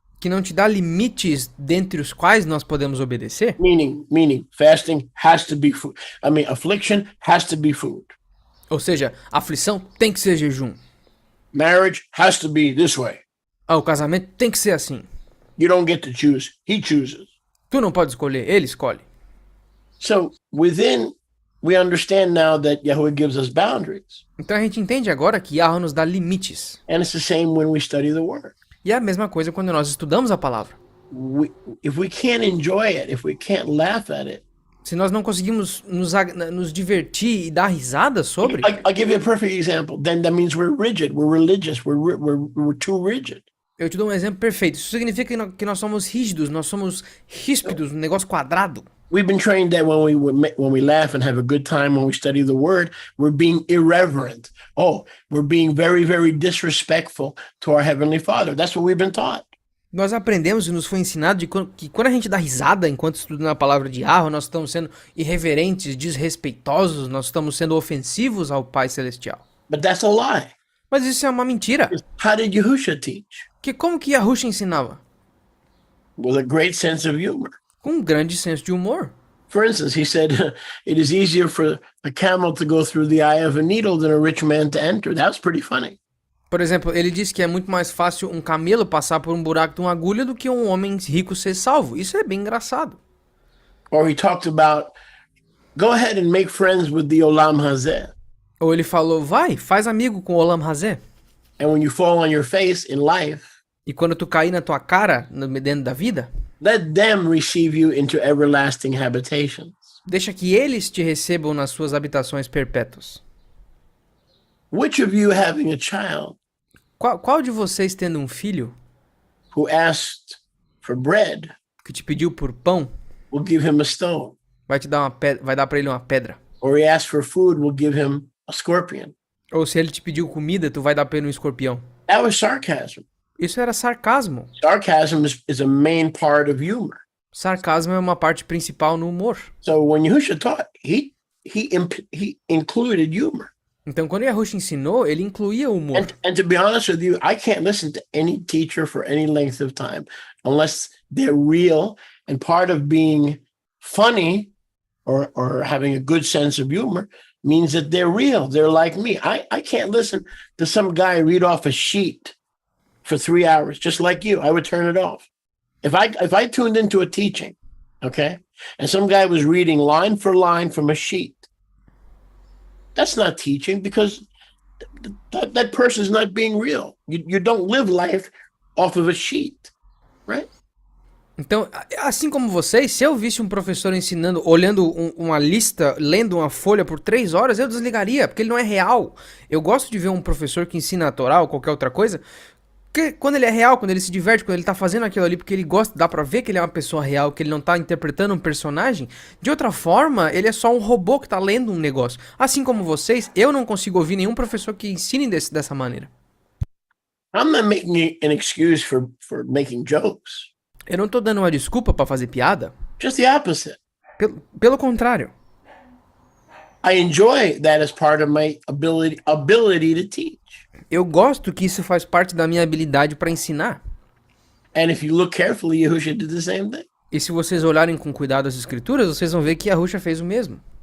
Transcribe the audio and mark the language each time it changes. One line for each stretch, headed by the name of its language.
Portuguese: que não te dá limites dentre os quais nós podemos obedecer.
English: Meaning, fasting has to be food. Affliction has to be food.
Portuguese: Ou seja, aflição tem que ser jejum.
English: Marriage has to be this way.
Portuguese: O casamento tem que ser assim.
English: You don't get to choose. He chooses.
Portuguese: Tu não pode escolher, ele escolhe.
English: So within, we understand now that Yahuwah gives us boundaries.
Portuguese: Então a gente entende agora que Yahweh nos dá limites.
English: And it's the same when we study the word.
Portuguese: E é a mesma coisa quando nós estudamos a palavra.
English: If we can't enjoy it, if we can't laugh at it.
Portuguese: Se nós não conseguimos nos divertir e dar risada sobre...
English: I'll give you a perfect example. Then that means we're rigid, we're religious, we're too rigid.
Portuguese: Eu te dou um exemplo perfeito. Isso significa que nós somos rígidos, nós somos ríspidos, um negócio quadrado.
English: We've been trained that when we laugh and have a good time when we study the word, we're being irreverent. We're being very, very disrespectful to our Heavenly Father. That's what we've been taught.
Portuguese: Nós aprendemos e nos foi ensinado que quando a gente dá risada enquanto estudando a palavra de Yahweh, nós estamos sendo irreverentes, desrespeitosos, nós estamos sendo ofensivos ao Pai Celestial.
English: But that's a lie.
Portuguese: Mas isso é uma mentira.
English: How did Yahushua teach?
Portuguese: Como que Yahushua ensinava?
English: With a great sense of humor.
Portuguese: Com um grande senso de humor.
English: For instance, he said, it is easier for a camel to go through the eye of a needle than a rich man to enter. That was pretty funny.
Portuguese: Por exemplo, ele disse que é muito mais fácil um camelo passar por um buraco de uma agulha do que um homem rico ser salvo. Isso é bem engraçado.
English: Or he talked about, go ahead and make friends with the Olam Hazeh.
Portuguese: Ou ele falou, vai, faz amigo com o Olam Hazeh.
English: And when you fall on your face in life,
Portuguese: E quando tu cair na tua cara, dentro da vida,
English: let them receive you into everlasting habitations.
Portuguese: deixa que eles te recebam nas suas habitações perpétuas.
English: Which of you having a child
Portuguese: Qual de vocês tendo um filho
English: who asked for bread
Portuguese: que te pediu por pão,
English: will give him a stone?
Portuguese: vai dar para ele uma pedra?
English: Or he asked for food, will give him a scorpion?
Portuguese: Ou se ele te pediu comida, tu vai dar para ele um escorpião?
English: That was sarcasm.
Portuguese: Isso era sarcasmo.
English: Sarcasm is a main part of humor.
Portuguese: Sarcasmo é uma parte principal no humor.
English: So when Yahusha taught, he included humor.
Portuguese: Então, quando Yahushua ensinou, ele incluía o humor.
English: And to be honest with you, I can't listen to any teacher for any length of time unless they're real. And part of being funny or having a good sense of humor means that they're real. They're like me. I can't listen to some guy read off a sheet for 3 hours, just like you. I would turn it off. If I tuned into a teaching, okay, and some guy was reading line for line from a sheet, that's not teaching because that person is not being real. You don't live life off of a sheet, right?
Portuguese: Então, assim como vocês, se eu visse um professor ensinando, olhando uma lista, lendo uma folha por 3 horas, eu desligaria, porque ele não é real. Eu gosto de ver um professor que ensina a Torá ou qualquer outra coisa, que quando ele é real, quando ele se diverte, quando ele tá fazendo aquilo ali, porque ele gosta, dá pra ver que ele é uma pessoa real, que ele não tá interpretando um personagem. De outra forma, ele é só um robô que tá lendo um negócio. Assim como vocês, eu não consigo ouvir nenhum professor que ensine dessa maneira.
English: I'm not making an excuse for making jokes.
Portuguese: Eu não tô dando uma desculpa pra fazer piada.
English: Just the opposite.
Portuguese: Pelo contrário.
English: I enjoy that as part of my ability to teach.
Portuguese: Eu gosto que isso faz parte da minha habilidade para ensinar.
English: And if you look carefully, Yahushua did the same thing.
Portuguese: E se vocês olharem com cuidado as escrituras, vocês vão ver que Yahushua fez o mesmo.